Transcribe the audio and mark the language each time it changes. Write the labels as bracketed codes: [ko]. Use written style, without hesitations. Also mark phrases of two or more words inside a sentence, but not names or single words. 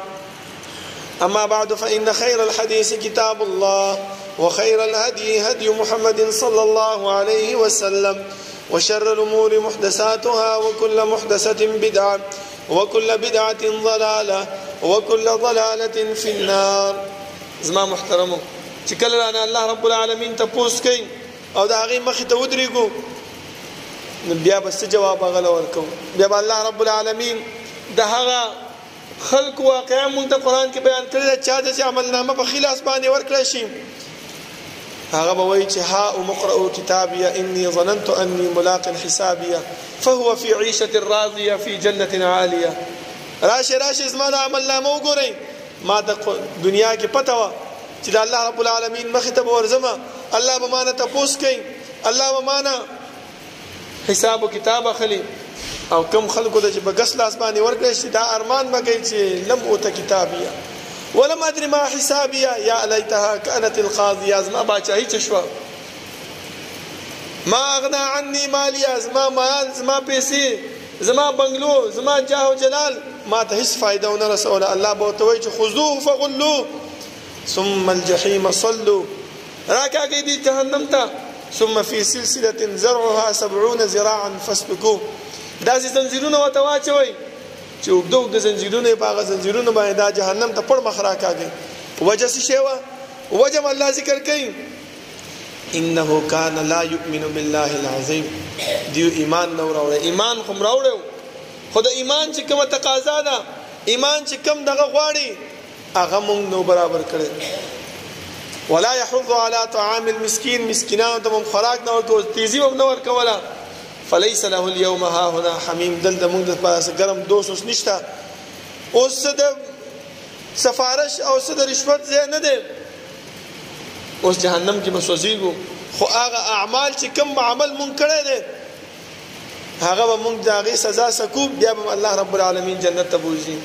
[ar] أما بعد فإن خير الحديث كتاب الله وخير الهدي هدي محمد صلى الله عليه وسلم وشر الأمور محدثاتها وكل محدثة بدعة وكل بدعة ضلالة وكل ضلالة في النار. [ps] زما محترمو چې کله رانه الله رب العالمین تپوس کوي او د هغې مخې ته ودرېږو نو بیا به څه جواب هغه ورکوو؟ بیا به الله رب العالمین د هغه خلق واقعا مونږ ته قرآن کې بیان کړی ده چا ته چې عملنامه په ښي لاس باندې ورکړی شي هغه به وایي چې [ar] هاؤم اقرءوا کتابیه انی ظننت انی ملاق حسابیه فهو فی عیشة راضیه فی جنة عالیه. [ps] راشي زما د عملنامه وګورئ ما د دنیا کې پته وه چې د الله رب العالمین مخې ته به ورځمه الله به مانه تپوس کوي الله به مانه حساب و کتاب اخلي او کم خلکو ته چې په ګس لاس باندې ورکړی شي دا ارمان به کوي چې [ar] لم اوته کتابیه ولم ادري ما حسابیه یا لیتها کانت القاضیه [ps] زما باچاهي څه شوه [ar] ما اغنا عني مالیا، [ps] زما مال، زما پیسې، زما بنگلو، زما جاه و جلال ما ته هیڅ فائدہ ونه رسوله. [ar] الله به ورته وایي چې خذوه فغلوه ثم الجحیم صلوا، [ps] راکاږئ دې جهنم ته، [ar] ثم فی سلسلة زرعها 70 ذراعا فاسلکوه. [ps] داسې زنځیرونه ورته واچوئ چې اوږده اوږده زنځیرونه یې په هغه زنځیرونو باندې دا جهنم ته پړ مخ راکاږئ. وجه څه شی وه؟ وجه م الله ذکر کوي، [ar] انه کان لا یؤمن بالله العظیم. [ps] دیو ایمان نه راوړی. ایمان خو م راوړی، خو د ایمان چې کومه تقاضا ده، ایمان چې کوم دغه غواړي هغه مونږ نو برابر کړی. [ar] ولا يحض على طعام المسكين، [ps] مسکینانو ته مونږ خوراک نه ورکول، تیزي هم نه ورکوله. [ar] فليس له اليوم ها هنا حمیم، [ps] دلته مونږ دپاره څه ګرم دوست اوس نشته. اوس څه د سفارش او څه د رشوت ځای نه دی، اوس جهنم کې به سوځېږو. خو هغه اعمال چې کوم عمل مونږ کړی دی هغه به مونږ د هغې سزا سکو، بیا به الله رب العالمین جنت ته بوځي.